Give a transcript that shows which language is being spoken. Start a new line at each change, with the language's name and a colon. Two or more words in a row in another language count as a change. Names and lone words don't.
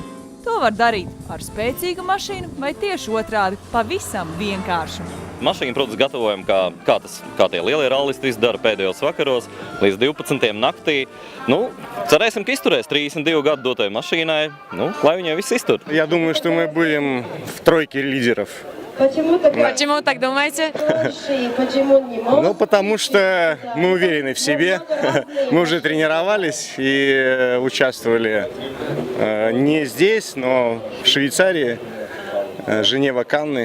Latvian: To var darīt ar spēcīgu mašīnu vai tieši otrādi, pavisam vienkārši. Mašīnu, protams, gatavojam, kā tie lielie rallisti dara pēdējos vakaros, līdz 12. naktī. Cerēsim, ka izturēs 32 gadu dotai mašīnai, lai viņai viss iztur.
Russian: Я думаю, что мы будем в тройке лидеров. Почему так думаете? Потому что мы уверены в себе. Мы уже тренировались и участвовали не здесь, но в Швейцарии, Женева, Канны.